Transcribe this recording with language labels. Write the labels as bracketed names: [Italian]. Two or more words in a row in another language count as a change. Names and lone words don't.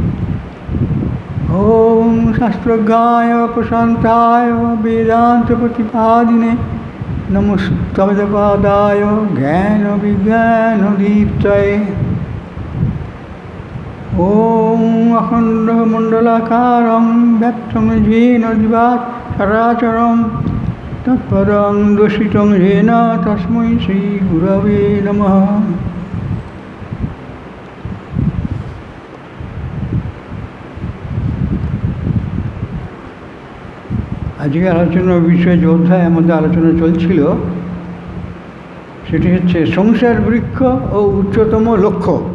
[Sanskrit] ॐ शास्त्रज्ञाय प्रशान्ताय वेदान्तप्रतिपादिने नमस्तमदपादाय ज्ञानविज्ञानदीप्तये। ॐ अखण्डमण्डलाकारं व्याप्तं येन दिवात् चराचरं तत्पदं दर्शितं येन तस्मै श्रीगुरवे नमः। [Bangla] আজকে আলোচনার বিষয় যে অধ্যায় আমাদের আলোচনা চলছিল সেটি হচ্ছে সংসার বৃক্ষ ও উচ্চতম লক্ষ্য।